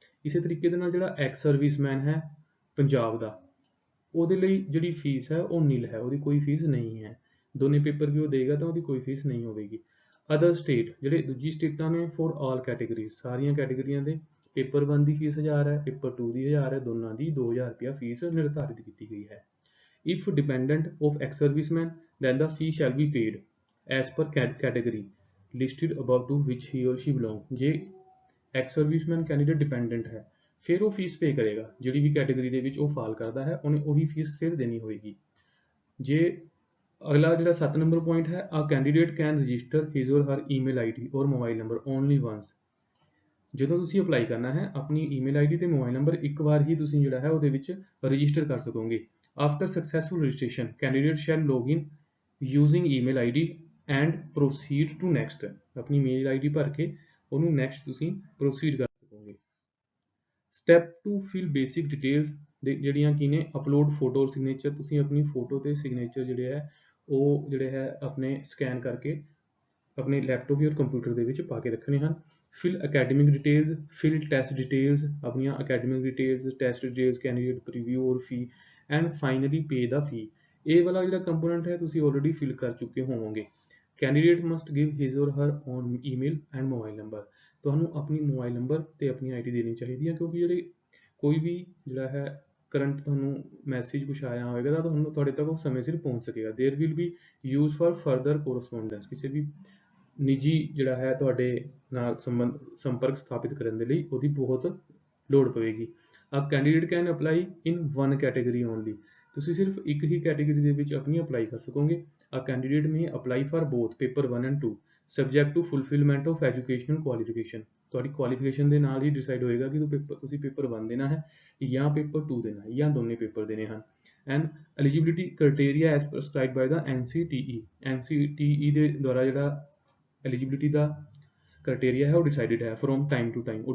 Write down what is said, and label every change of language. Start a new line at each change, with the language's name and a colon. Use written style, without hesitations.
Punjabi: ਇਸੇ ਤਰੀਕੇ ਦੇ ਨਾਲ ਜਿਹੜਾ ਐਕਸ ਸਰਵਿਸਮੈਨ ਹੈ ਪੰਜਾਬ ਦਾ, ਉਹਦੇ ਲਈ ਜਿਹੜੀ ਫੀਸ ਹੈ ਉਹ ਨੀਲ ਹੈ, ਉਹਦੀ ਕੋਈ ਫੀਸ ਨਹੀਂ ਹੈ। ਦੋਨੇ ਪੇਪਰ ਵੀ ਉਹ ਦੇਗਾ ਤਾਂ ਉਹਦੀ ਕੋਈ ਫੀਸ ਨਹੀਂ ਹੋਵੇਗੀ। ਅਦਰ ਸਟੇਟ ਜਿਹੜੇ ਦੂਜੀ ਸਟੇਟਾਂ ਨੇ ਫॉर ਆਲ ਕੈਟੇਗਰੀਜ਼, ਸਾਰੀਆਂ ਕੈਟੇਗਰੀਆਂ ਦੇ ਪੇਪਰ 1 ਦੀ ਫੀਸ 1000 ਹੈ, ਪੇਪਰ 2 ਦੀ 1000 ਹੈ, ਦੋਨਾਂ ਦੀ 2000 ਰੁਪਇਆ ਫੀਸ ਨਿਰਧਾਰਿਤ ਕੀਤੀ ਗਈ ਹੈ।
English: If dependent of ex-serviceman, then the fee shall be paid as per category listed above to which he or she belong।
Punjabi: ਜੇ ex-serviceman candidate dependent ਹੈ ਫਿਰ ਉਹ ਫੀਸ ਪੇ ਕਰੇਗਾ, ਜਿਹੜੀ ਵੀ ਕੈਟੇਗਰੀ ਦੇ ਵਿੱਚ ਉਹ ਫਾਲ ਕਰਦਾ ਹੈ ਉਹਨੇ ਉਹੀ ਫੀਸ ਫਿਰ ਦੇਣੀ ਹੋਏਗੀ। ਜੇ ਅਗਲਾ ਜਿਹੜਾ 7 ਨੰਬਰ ਪੁਆਇੰਟ ਹੈ,
English: a candidate can register his or her email ID or mobile number only once।
Punjabi: ਜਦੋਂ ਤੁਸੀਂ ਅਪਲਾਈ ਕਰਨਾ ਹੈ ਆਪਣੀ ਈਮੇਲ ਆਈਡੀ ਤੇ ਮੋਬਾਈਲ ਨੰਬਰ ਇੱਕ ਵਾਰ ਹੀ ਤੁਸੀਂ ਜਿਹੜਾ ਹੈ ਉਹਦੇ ਵਿੱਚ ਰਜਿਸਟਰ ਕਰ ਸਕੋਗੇ।
English: After successful registration, candidate shall log in using email ID and proceed to next।
Punjabi: ਆਪਣੀ ਮੇਲ ਆਈਡੀ ਭਰ ਕੇ ਉਹਨੂੰ next ਤੁਸੀਂ proceed ਕਰ ਸਕੋਗੇ।
English: Step 2 fill basic details
Punjabi: ਦੇ ਜਿਹੜੀਆਂ ਕੀ ਨੇ,
English: upload photo or signature।
Punjabi: ਤੁਸੀਂ ਆਪਣੀ ਫੋਟੋ ਤੇ ਸਿਗਨੇਚਰ ਜਿਹੜੇ ਹੈ ਉਹ ਜਿਹੜੇ ਹੈ ਆਪਣੇ ਸਕੈਨ ਕਰਕੇ ਆਪਣੇ ਲੈਪਟਾਪ ਜਾਂ ਕੰਪਿਊਟਰ ਦੇ ਵਿੱਚ ਪਾ ਕੇ ਰੱਖਣੇ ਹਨ।
English: fill academic details, fill test details,
Punjabi: ਆਪਣੀਆਂ academic details, test details,
English: Candidate preview ਔਰ fee and finally pay the fee.
Punjabi: ਇਹ ਵਾਲਾ ਜਿਹੜਾ ਕੰਪੋਨੈਂਟ ਹੈ ਤੁਸੀਂ ਆਲਰੇਡੀ ਫਿਲ ਕਰ ਚੁੱਕੇ ਹੋਵੋਗੇ।
English: Candidate must give his or her own email and mobile number.
Punjabi: ਤੁਹਾਨੂੰ ਆਪਣੀ ਮੋਬਾਈਲ ਨੰਬਰ ਤੇ ਆਪਣੀ ਆਈਡੀ ਦੇਣੀ ਚਾਹੀਦੀ ਹੈ, ਕਿਉਂਕਿ ਜਿਹੜੇ ਕੋਈ ਵੀ ਜਿਹੜਾ ਹੈ ਕਰੰਟ ਤੁਹਾਨੂੰ ਮੈਸੇਜ ਕੁਛ ਆਇਆ ਹੋਵੇਗਾ ਤਾਂ ਤੁਹਾਨੂੰ ਤੁਹਾਡੇ ਤੱਕ ਉਹ ਸਮੇਂ ਸਿਰ ਪਹੁੰਚ ਸਕੇਗਾ।
English: There will be use for further correspondence.
Punjabi: ਕਿਸੇ ਵੀ ਨਿੱਜੀ ਜਿਹੜਾ ਹੈ ਤੁਹਾਡੇ ਨਾਲ ਸੰਪਰਕ ਸਥਾਪਿਤ ਕਰਨ ਦੇ ਲਈ ਉਹਦੀ ਬਹੁਤ ਲੋੜ ਪਵੇਗੀ।
English: A candidate can apply in one category only।
Punjabi: ਤੁਸੀਂ ਸਿਰਫ ਇੱਕ ਹੀ ਕੈਟੇਗਰੀ ਦੇ ਵਿੱਚ ਆਪਣੀ ਅਪਲਾਈ ਕਰ ਸਕੋਗੇ।
English: A candidate may apply for both paper 1 and 2 subject to fulfillment of educational qualification।
Punjabi: ਤੁਹਾਡੀ ਕੁਆਲੀਫਿਕੇਸ਼ਨ ਦੇ ਨਾਲ ਹੀ ਡਿਸਾਈਡ ਹੋਏਗਾ ਕਿ ਤੁਸੀਂ ਪੇਪਰ 1 ਦੇਣਾ ਹੈ ਜਾਂ ਪੇਪਰ 2 ਦੇਣਾ ਹੈ ਜਾਂ ਦੋਨੇ ਪੇਪਰ ਦੇਣੇ ਹਨ।
English: And eligibility criteria as prescribed by the NCTE।
Punjabi: NCTE ਦੇ ਦੁਆਰਾ ਜਿਹੜਾ ਐਲੀਜੀਬਿਲਿਟੀ ਦਾ ਕ੍ਰਾਈਟੇਰੀਆ ਹੈ ਉਹ ਡਿਸਾਈਡਡ ਹੈ
English: From time to time.